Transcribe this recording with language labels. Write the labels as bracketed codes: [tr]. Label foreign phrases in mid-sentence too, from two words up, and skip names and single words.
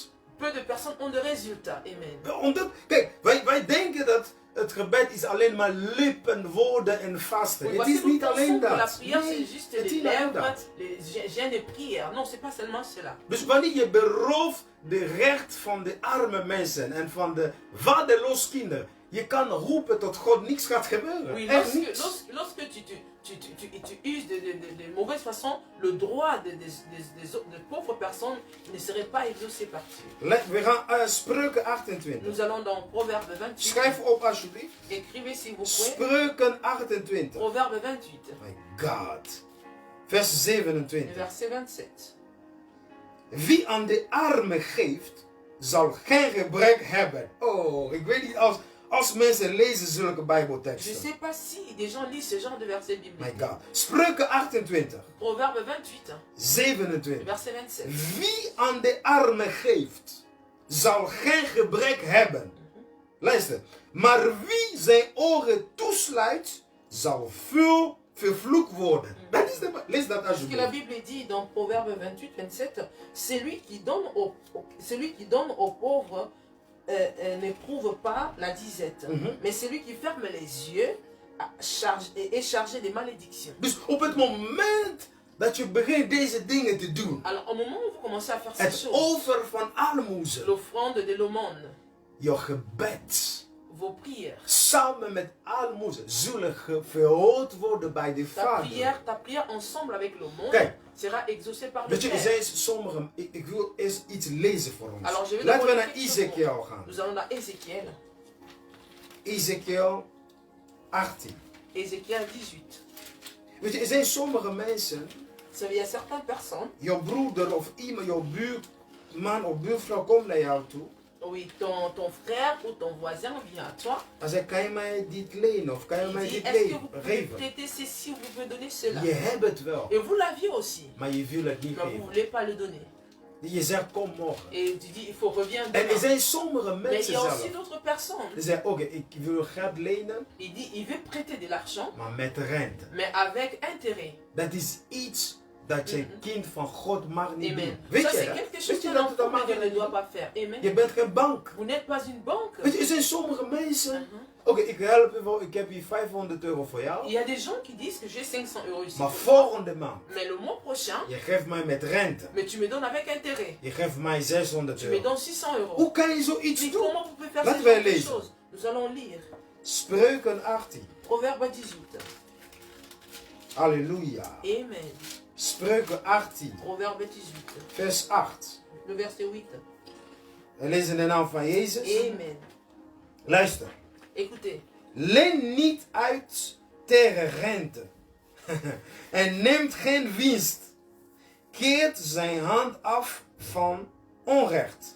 [fr] peu de personnes ont de résultats. Amen. [nl] Omdat, kijk, wij denken dat het gebed is alleen maar lippen, woorden en vasten. [fr] Oui, [nl] Het [fr] parce [nl] is [fr] que nous [nl] niet alleen [fr] pensons que la [nl] dat. [fr] prière [nl] Nee, [fr] c'est juste [nl] het [fr] les [nl] is niet alleen [fr] lèvres, [nl] dat. [fr] les gênes et prières. Non, c'est pas seulement cela. [nl] Dus wanneer je berooft de recht van de arme mensen en van de vaderloos kinderen, je kan roepen tot God, niks gaat gebeuren. [fr] Oui, [nl] Echt niks. [fr] lorsque tu uses de mauvaise façon le droit de pauvres personnes ne serait pas exaucé par Dieu. [nl] We gaan Spreuken 28. [fr] Nous allons dans Proverbe 28. [nl] Schrijf op alsjeblieft. [fr] Écrivez s'il vous plaît. [nl] Spreuken 28. [fr] Proverbe 28. [en] My God. [nl] Vers 27. [fr] Verset 27. [nl] Wie aan de armen geeft, zal geen gebrek hebben. Oh, ik weet niet als mensen lezen zulke [fr] Je [nl] Bijbelteksten. [fr] ne sais pas si des gens lisent ce genre de verset [en] My [fr] biblique. [nl] God. Spreuken 28, [fr] Proverbe 28, [nl] 27. [fr] verset 27. [nl] Wie aan de armen geeft, zal geen gebrek hebben. Luister. Maar wie zijn ogen toesluit, zal veel vervloekt worden. Dat is lees dat [fr] Ce que la [nl] alsjeblieft. [fr] Bible dit dans Proverbe 28, 27, celui qui donne aux pauvres n'éprouve pas la disette. Mais celui qui ferme les yeux est chargé des malédictions. [nl] Dus op het moment dat je begint deze dingen te doen, [fr] Alors, au moment où vous commencez à faire ces [nl] het [fr] choses, [nl] offer van almoezen, [fr] l'offrande de l'aumône, [nl] je gebed, [fr] vos prières, [nl] samen met almoezen, zullen verhoord worden bij de Vader. [fr] ta prière ensemble avec l'aumône [nl] Kijk. [fr] sera exaucée par le [nl] Weet je, er [fr] Père. [nl] zijn sommige, ik wil eens iets lezen voor ons. [fr] Alors, je vais [nl] Laten we [fr] d'abord [nl] naar [fr] lire quelque chose [nl] Ezekiel [fr] pour [nl] gaan. [fr] vous. Nous allons à Ézéchiel. [nl] Ezekiel 18. [fr] Ézéchiel 18. [nl] Weet je, er zijn sommige mensen, [fr] Il y a certaines personnes, [nl] jouw broeder of iemand, jouw buurman of buurvrouw komt naar jou toe. [fr] oui, ton frère ou ton voisin vient à toi. [nl] Hij zegt, kan je mij dit lenen of kan je [fr] Il [nl] mij dit, dit [fr] est-ce que vous pouvez [nl] geven? [fr] prêter ceci ou vous pouvez donner cela? [nl] Je hebt het wel, [fr] Et vous l'aviez aussi, [nl] maar je wil het niet [fr] mais vous ne [nl] geven. [fr] voulez pas le donner. [nl] Je zegt, kom morgen. [fr] Et tu dis, il faut revenir [nl] En er [fr] demain. [nl] zijn sommige [fr] Mais il [nl] mensen [fr] y a aussi [nl] zelf. [fr] d'autres personnes. [nl] Die zeggen, oké, ik wil geld lenen, [fr] Il dit, il veut prêter de l'argent, [nl] maar met rente. [fr] mais avec intérêt. [nl] Dat is iets dat je kind van God mag niet doen. Amen. Weet [fr] Ça, [nl] je [fr] c'est [nl] dat? [fr] quelque chose [nl] Weet je [fr] qu'un [nl] dat het [fr] enfant [nl] mag [fr] de Dieu ne doit [nl] niet? [fr] pas faire. Amen. [nl] Je bent geen bank. [fr] Vous n'êtes pas une banque. [nl] Weet je, er zijn sommige mensen. Oké, ik help je wel, ik heb hier 500 euro voor [fr] Il [nl] jou. [fr] y a des gens qui disent que j'ai 500 € ici. [nl] Maar volgende maand, [fr] Mais le mois prochain, [nl] je geeft mij met rente. [fr] mais tu me donnes avec intérêt. [nl] Je geeft mij 600 [fr] Tu me [nl] euro. [fr] donnes 600 €. [nl] Hoe kan je zoiets [fr] Mais [nl] doen? [fr] comment vous pouvez faire [nl] Laten [fr] ce [nl] wij [fr] genre de [nl] lezen. [fr] choses? Nous allons lire. [nl] Spreuken 18. [fr] Proverbe 18. Halleluja. Amen. [nl] Spreuken 18, [fr] Proverbe 18. [nl] vers 8. [fr] Le verset 8. [nl] We lezen de naam van Jezus. Amen. Luister. [fr] Écoutez. [nl] Leen niet uit tegen rente. En neemt geen winst. Keert zijn hand af van onrecht.